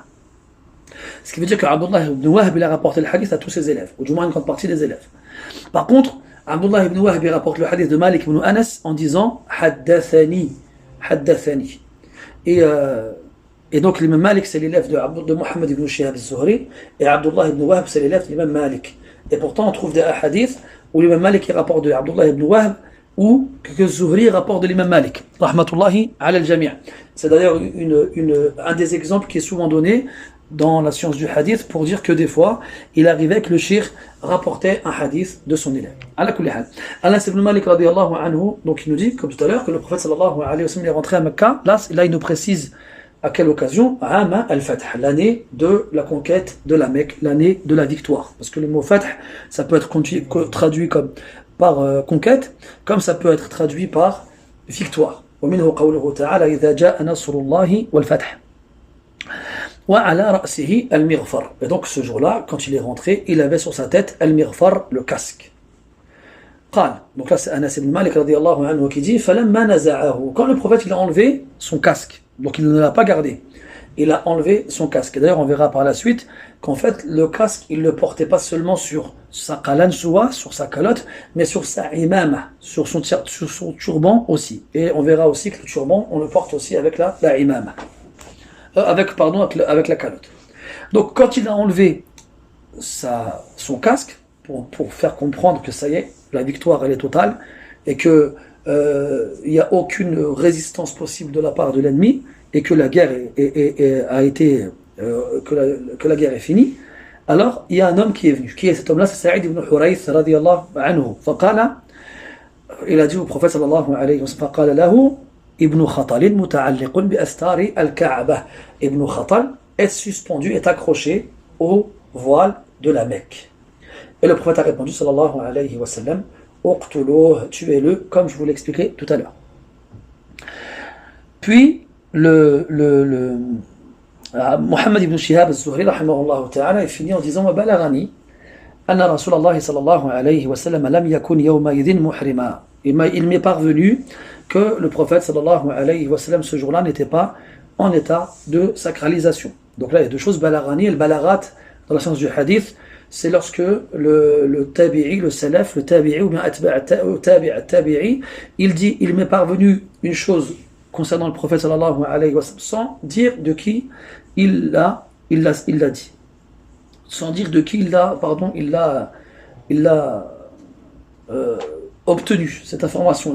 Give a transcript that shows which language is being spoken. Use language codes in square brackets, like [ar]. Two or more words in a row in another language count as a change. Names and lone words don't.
[fr] Ce qui veut dire que Abdullah ibn Wahb, il a rapporté le hadith à tous ses élèves, ou du moins une grande partie des élèves. Par contre, Abdullah ibn Wahb, il rapporte le hadith de Malik ibn Anas en disant haddathani. Haddathani. Et donc l'imam Malik c'est l'élève de Muhammad ibn Shihab al-Zuhri et Abdullah ibn Wahb c'est l'élève de l'imam Malik. Et pourtant on trouve des hadiths où l'imam Malik il rapporte de Abdullah ibn Wahb ou que Zuhri rapporte de l'imam Malik. [ar] رحمة الله على الجميع'. [fr] C'est d'ailleurs un des exemples qui est souvent donné dans la science du hadith pour dire que des fois il arrivait que le shir rapportait un hadith de son élève. [ar] على كل حال. Anas ibn Malik رضي الله عنه, [fr] donc il nous dit comme tout à l'heure que le prophète [ar] صلى الله عليه وسلم [fr] est rentré à Mecca. Là il nous précise À quelle occasion? [ar] عام الفتح, [fr] l'année de la conquête de la Mecque, l'année de la victoire. Parce que le mot Fath, ça peut être traduit comme par conquête, comme ça peut être traduit par victoire. [ar] ومنه قوله تعالى إذا جاء نصر الله والفتح وعلى رأسه المغفر. [fr] Et donc ce jour-là, quand il est rentré, il avait sur sa tête المغفر, le casque. قال, donc là c'est Anas ibn Malik radiyallahu anhu qui dit [ar] فلما نزعه, [fr] quand le prophète il a enlevé son casque, donc il ne l'a pas gardé, il a enlevé son casque. Et d'ailleurs on verra par la suite qu'en fait le casque il ne le portait pas seulement sur sa qalansoua, sur sa calotte, mais sur sa imama, sur son turban aussi. Et on verra aussi que le turban on le porte aussi avec la imama, avec la calotte. Donc quand il a enlevé son casque pour faire comprendre que ça y est, la victoire elle est totale et que il n'y a aucune résistance possible de la part de l'ennemi et que la guerre que la guerre est finie, alors il y a un homme qui est venu. Qui est cet homme-là? C'est Sa'id ibn Hurayth [ar] رضي الله عنه. [fr] Il a dit au prophète [ar] صلى الله عليه وسلم, فقال له Ibn Khatal متعلق بأستار الكعبة. [fr] Ibn Khatal est suspendu, est accroché au voile de la Mecque. Et le prophète a répondu [ar] صلى الله عليه وسلم, [fr] uqtuluh, tuez-le, comme je vous l'expliquais tout à l'heure. [ar] Puis محمد بن شهاب الزهري رحمه الله تعالى [fr] est fini en disant [ar] وبلغني أن رسول الله صلى الله عليه وسلم لم يكن يومئذ محرما. [fr] Il m'est parvenu que le prophète [ar] صلى الله عليه وسلم [fr] ce jour-là n'était pas en état de sacralisation. Donc là il y a deux choses, balagani et le balagat dans la science du hadith, c'est lorsque le tabi'i, le salaf, le tabi'i ou bien tabi'i, il dit il m'est parvenu une chose concernant le prophète [ar] صلى الله عليه وسلم [fr] sans dire de qui il l'a dit, sans dire de qui il l'a obtenu cette information-là.